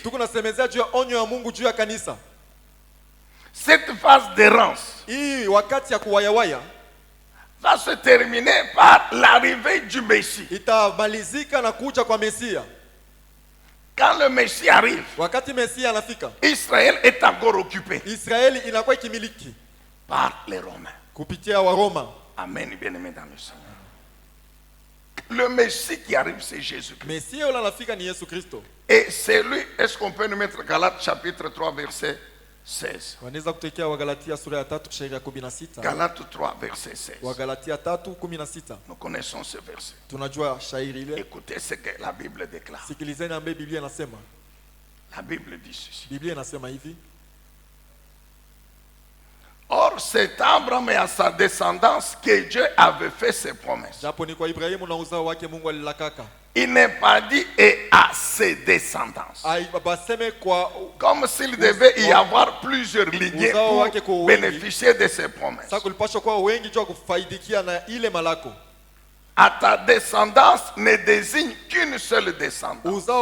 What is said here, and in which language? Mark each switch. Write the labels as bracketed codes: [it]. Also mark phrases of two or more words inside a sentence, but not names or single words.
[sw] Tuko nasemezea juu ya onyo ya Mungu juu ya kanisa. [fr] Cette phase d'errance [sw] hii wakati ya kuwayawaya [fr] va se terminer par l'arrivée du Messie. [sw] Itamalizika na kuja kwa Mesia. [fr] Quand le Messie arrive, [sw] wakati Mesia anafika, [fr] Israël est encore occupé. [sw] Israeli inakuwa ikimiliki [fr] par les Romains. [sw] Kupitia wa Roma. [fr] Amen, bien-aimé dans le Seigneur. Le Messie qui arrive, c'est Jésus-Christ. [sw] Mesia yule anafika ni Yesu Kristo. [fr] Et c'est lui, est-ce qu'on peut nous mettre Galates chapitre 3 verset 16? [sw] Wanaweza kutekea Wagalatia sura ya 3 shairi ya 16. [fr] Galates 3 verset 16. [sw] Wagalatia 3:16. [fr] Nous connaissons ce verset. [sw] Tunajua shairi ile. [fr] Écoutez ce que la Bible déclare. [sw] Sikilizeni ambaye Biblia inasema. [fr] La Bible dit ceci. [sw] Biblia inasema hivi. [fr] Or, c'est à Abraham et à sa descendance que Dieu avait fait ses promesses. [sw] Japo ni kwa Ibrahimu na uzao wake Mungu alilakaka. [fr] Il n'est pas dit et à ses descendants. Comme s'il devait y avoir plusieurs lignées pour bénéficier de ses promesses. À ta descendance ne désigne qu'une seule descendance.